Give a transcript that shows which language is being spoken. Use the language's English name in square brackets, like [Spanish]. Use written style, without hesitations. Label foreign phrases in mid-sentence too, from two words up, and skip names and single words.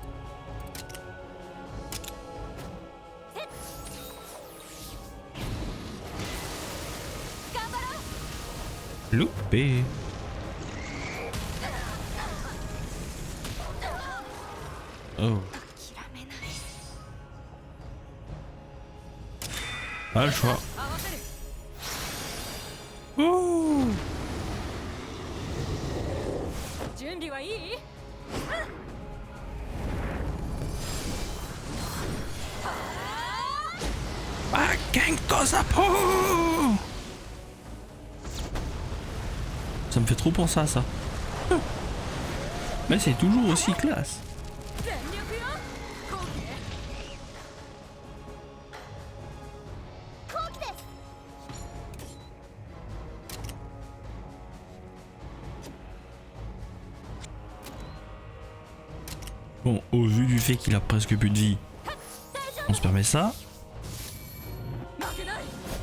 [French] Loupé. Oh. Pas le choix. Oh. [Japanese] 準備はいい？ Kenko Sapo. [French] Ça me fait trop penser à ça. Mais c'est toujours aussi classe. [Japanese] 全力よ。後期ね。後期です。 [French] Bon, au vu du fait qu'il a presque plus de vie, on se permet ça. [Japanese] 負けない。